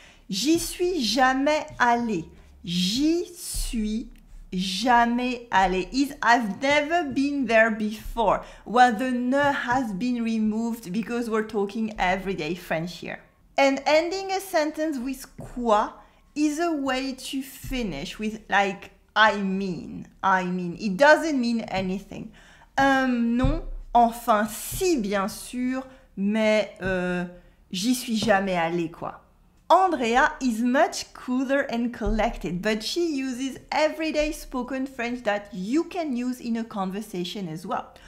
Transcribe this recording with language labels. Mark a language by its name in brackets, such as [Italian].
[French] J'y suis jamais allé. [English] J'y suis jamais allé is I've never been there before, while the ne has been removed because we're talking everyday French here. And ending a sentence with quoi is a way to finish with like I mean. It doesn't mean anything. [French] Non, enfin si bien sûr, mais j'y suis jamais allé quoi. [English] Andrea is much cooler and collected, but she uses everyday spoken French that you can use in a conversation as well.